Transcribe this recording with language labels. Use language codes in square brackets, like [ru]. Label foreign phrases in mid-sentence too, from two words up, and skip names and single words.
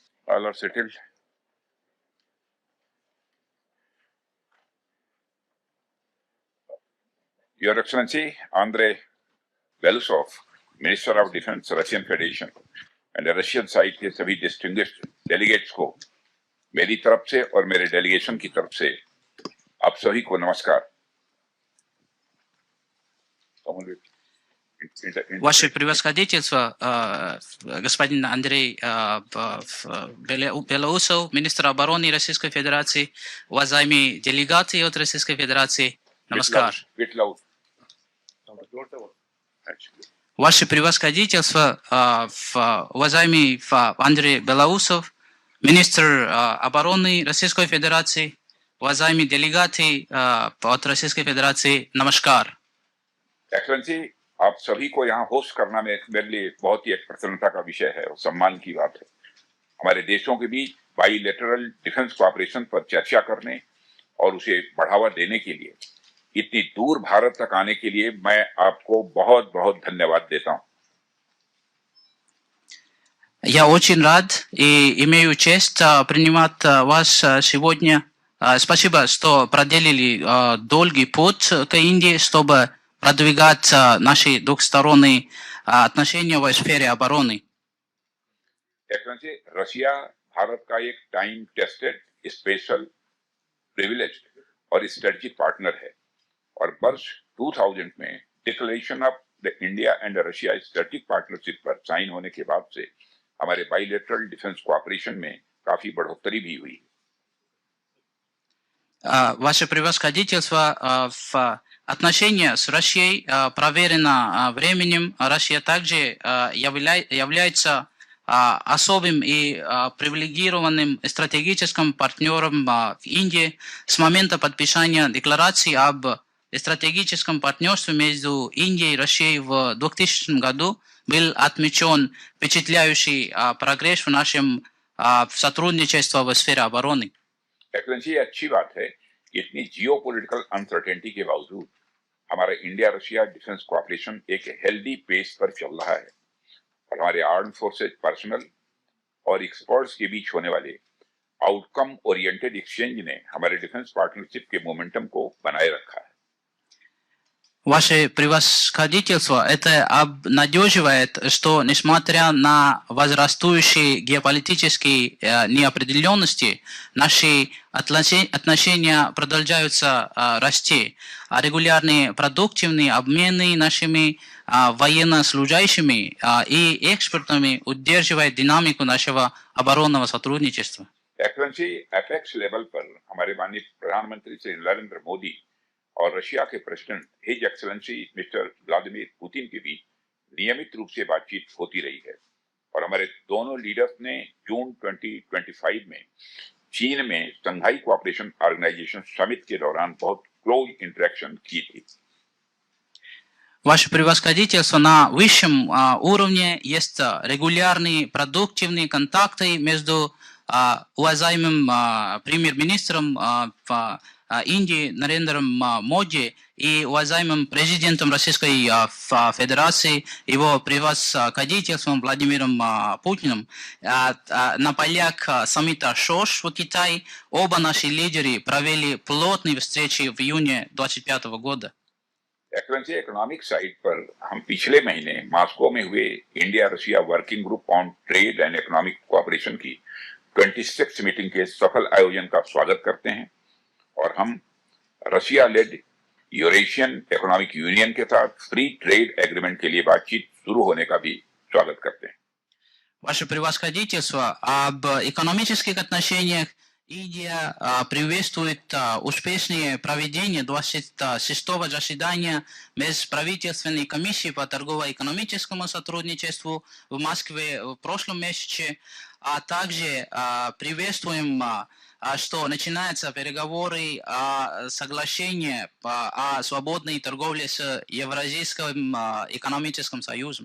[en] All are settled. Your Excellency, Andrei Belousov, Minister of Defense, Russian Federation, and Russian side [hi] के सभी [en] distinguished delegates [hi] को मेरी तरफ से और मेरे डेलीगेशन की तरफ से आप सभी को नमस्कार। [ru] Ваше превосходительство, господин Андрей Белоусов, министр обороны Российской Федерации, уважаемые делегаты от Российской Федерации, намаскар. Ваше превосходительство, уважаемый Андрей Белоусов, министр обороны Российской Федерации, уважаемые делегаты от Российской Федерации, намаскар. [hi] Excellency, आप सभी को यहाँ होस्ट करना मेरे लिए बहुत ही एक प्रसन्नता का विषय है और सम्मान की बात है। हमारे देशों के बीच [en] bilateral defense cooperation [hi] पर चर्चा करने और उसे बढ़ावा देने के लिए इतनी दूर भारत तक आने के लिए मैं आपको बहुत बहुत धन्यवाद देता हूँ। [ru] Я очень рад и имею честь принимать вас сегодня. Спасибо, что проделали долгий путь к Индии, чтобы продвигать наши двухсторонние отношения в сфере обороны. [hi] रशिया भारत का एक [en] time tested special privileged [hi] और [en] strategic partner [hi] है और वर्ष 2000 में [en] Declaration of the India and Russia Strategic Partnership [hi] पर साइन होने के बाद से हमारे [en] bilateral defense cooperation [hi] में काफी बढ़ोतरी भी हुई। [ru] Ваше превосходительство, в отношения с Россией проверено временем. Россия также является особым и привилегированным стратегическим партнером в Индии. С момента подписания декларации об стратегическом партнерстве между Индией и Россией в 2000 году был отмечен впечатляющий прогресс в нашем сотрудничестве в сфере обороны. [hi] एक्सेलेंसी, अच्छी बात है कि इतनी [en] geopolitical uncertainty [hi] के बावजूद हमारा [en] India Russia defense cooperation [hi] एक [en] healthy pace [hi] पर चल रहा है और हमारे [en] armed forces personnel [hi] और एक्सपर्ट्स के बीच होने वाले [en] outcome oriented exchange [hi] ने हमारे [en] defense partnership [hi] के मोमेंटम को बनाए रखा है। [ru] Ваше превосходительство, это обнадеживает, что несмотря на возрастающие геополитические неопределенности, наши отношения продолжаются расти, а регулярные продуктивные обмены нашими военнослужащими и экспертами удерживают динамику нашего оборонного сотрудничества. [hi] एक्सेलेंसी, [en] apex level [hi] पर हमारे माननीय प्रधानमंत्री श्री नरेंद्र मोदी और रशिया के [en] President His Excellency Mister [hi] व्लादिमीर पुतिन के बीच नियमित रूप से बातचीत होती रही है और हमारे दोनों लीडर्स ने जून 2025 में चीन में [en] Shanghai Cooperation Organisation Summit [hi] के दौरान बहुत [en] close interaction [hi] की थी। [ru] Ваше превосходительство, на высшем уровне есть регулярные продуктивные контакты между уважаемым премьер-министром Индии Нарендром Моди и уважаемым президентом Российской Федерации, его превосходительством Владимиром Путиным. На полях саммита ШОШ в Китае оба наши лидеры провели плотные встречи в июне 2025 года. [hi] एक्सेलेंसी, [en] economic side [hi] पर हम पिछले महीने मॉस्को में हुए [en] India Russia Working Group on Trade and Economic Cooperation [hi] की 26 मीटिंग के सफल आयोजन का स्वागत करते हैं और हम [en] Russia led Eurasian Economic Union [hi] के साथ [en] free trade agreement [hi] के लिए बातचीत शुरू होने का भी स्वागत करते हैं। [ru] Ваше превосходительство, об экономических отношениях Индия приветствует успешное проведение 26-го заседания Межправительственной комиссии по торгово-экономическому сотрудничеству в Москве в прошлом месяце, а также приветствуем, что начинаются переговоры о соглашении о свободной торговле с Евразийским экономическим союзом.